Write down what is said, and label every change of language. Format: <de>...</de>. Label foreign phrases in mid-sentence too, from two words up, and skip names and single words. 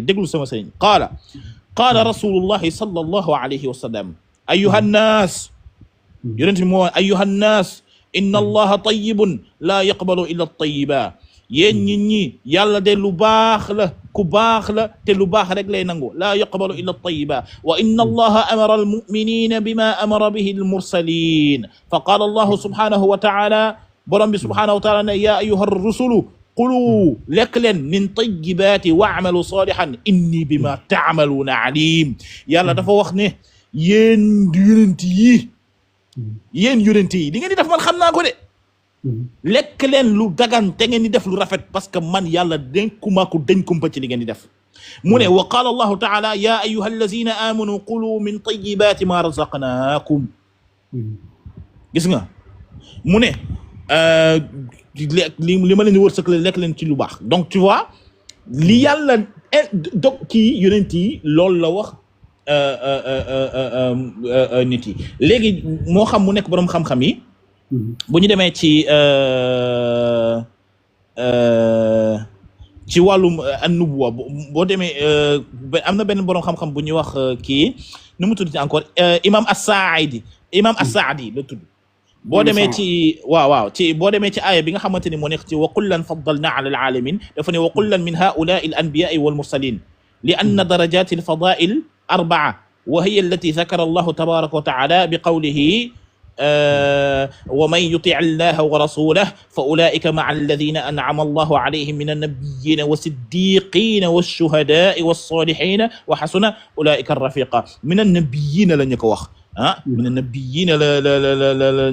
<wo>déglu sama sëriñ</wo> <ar>قال رسول الله صلى الله عليه وسلم أيها الناس</ar> <wo>yonent bi moo</wo> <ar>أيها الناس إن الله طيب لا يقبل إلا الطيب</ar> <wo>yéen nit ñi yàlla de lu baax la ku baax la te lu baax rek lay nangu</wo> <ar>لا يقبل إلا الطيب وإن الله أمر المؤمنين بما أمر به المرسلين فقال الله سبحانه وتعالى</ar> <wo>borom bi</wo> <ar>سبحانه وتعالى ne يا أيها الرسل كلوا</ar> <wo>lekk leen</wo> <ar>من الطيبات واعملوا صالحا إني بما تعملون عليم</ar> <wo>yàlla dafa wax ne yéen yonent yi li ngeen di def man xam naa ko de lekk leen lu dagan te ngeen di def lu rafet</wo> <fr>parce que</fr> <wo>man yàlla dénkuma ko dañ kumpa ci li ngeen di def mu ne</wo> <ar>وقال الله تعالى يا أيها الذين آمنوا كلوا من طيبات ما رزقناكم</ar> <wo>gis nga mu ne li ma leen di wërsëg lekk leen ci lu baax</wo> <fr>donc tu vois</fr> <wo>li yàlla dog kii yonent yi loolu la wax nit yi léegi moo xam mu nekk boroom xam-xam yi bu ñu demee ci wàllum an-nubuwa boo demee am na benn boroom xam-xam bu ñuy wax kii nu mu tudd ci encore imam as-Sa'idi la tudd boo demee ci waaw ci boo demee ci aaya bi nga xamante ni moo nekk ci</wo> <ar>وكلا فضلنا على العالمين</ar> <wo>dafa ne</wo> <ar>وكلا من هؤلاء الأنبياء والمرسلين لأن درجات الفضائل أربعة وهي التي ذكر الله تبارك وتعالى بقوله ومن يطع الله ورسوله فأولئك مع الذين أنعم الله عليهم من النبيين والصديقين والشهداء والصالحين وحسن أولئك الرفيقا من النبيين لن يكوخ من النبيين لا</ar>